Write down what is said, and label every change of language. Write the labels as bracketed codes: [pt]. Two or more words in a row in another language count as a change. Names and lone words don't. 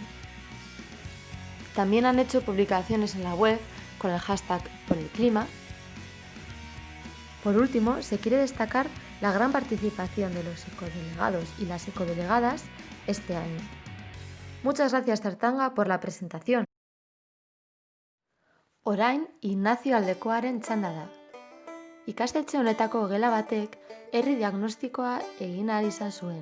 [es] También han hecho publicaciones en la web con el hashtag por el clima. Por último, se quiere destacar la gran participación de los ecodelegados y las ecodelegadas este año. Muchas gracias, Tartanga, por la presentación. [eu] Orain, Ignacio Aldekoaren txanda da. Ikastetxe honetako gela batek herri diagnostikoa egin ahal izan zuen.